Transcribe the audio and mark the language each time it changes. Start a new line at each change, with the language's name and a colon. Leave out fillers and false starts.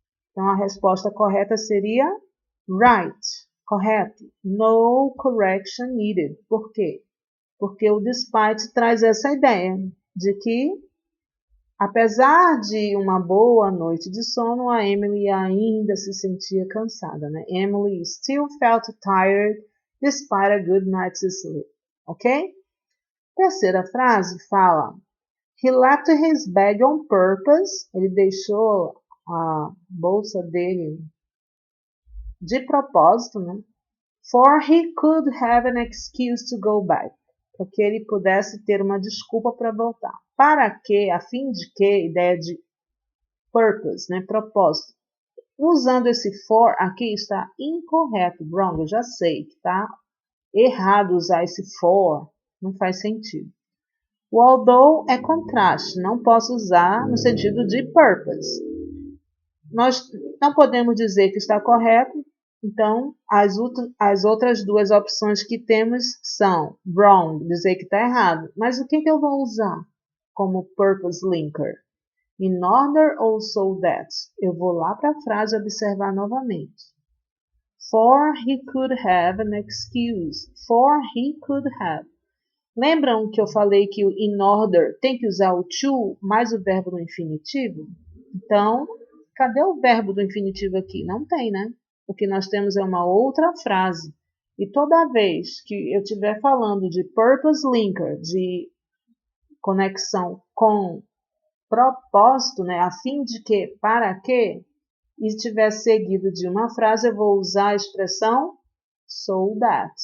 Portuguese: Então a resposta correta seria right, correto.
English: No correction needed.
Portuguese: Por quê? Porque o despite traz essa ideia de que, apesar de uma boa noite de sono, a Emily ainda se sentia cansada, né?
English: Emily still felt tired despite a good night's sleep. Ok?
Portuguese: Terceira frase fala:
English: He left his bag on purpose.
Portuguese: Ele deixou a bolsa dele de propósito, né?
English: For he could have an excuse to go back.
Portuguese: Para que ele pudesse ter uma desculpa para voltar. Para que, a fim de que, ideia de purpose, né? Propósito. Usando esse for aqui está incorreto, wrong, eu já sei que está errado usar esse for, não faz sentido. O although é contraste, não posso usar no sentido de purpose. Nós não podemos dizer que está correto, então as outras duas opções que temos são wrong, dizer que está errado. Mas o que eu vou usar como purpose linker? In order ou so that? Eu vou lá para a frase observar novamente.
English: For he could have an excuse. For he could have.
Portuguese: Lembram que eu falei que o in order tem que usar o to mais o verbo no infinitivo? Então, cadê o verbo do infinitivo aqui? Não tem, né? O que nós temos é uma outra frase. E toda vez que eu estiver falando de purpose linker, de conexão com propósito, né, a fim de que, para que, e estiver seguido de uma frase, eu vou usar a expressão so that.